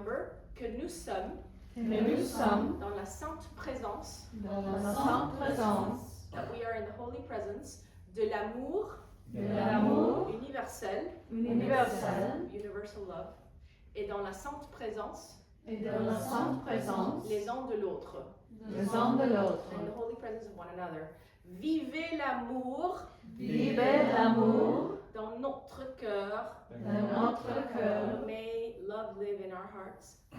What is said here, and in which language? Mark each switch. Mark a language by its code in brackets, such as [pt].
[en] remember [fr] que nous sommes que nous sommes dans la sainte présence, dans la sainte présence [en] that we are in the holy presence, [fr] de l'amour de l'amour universel, universel [en] universal love, [fr] et dans la sainte présence et dans la sainte présence les uns de l'autre, les uns de l'autre. [en] in the holy presence of one another. [fr] Vivez l'amour Vivez l'amour dans notre cœur. dans notre cœur [en] May love live in our hearts.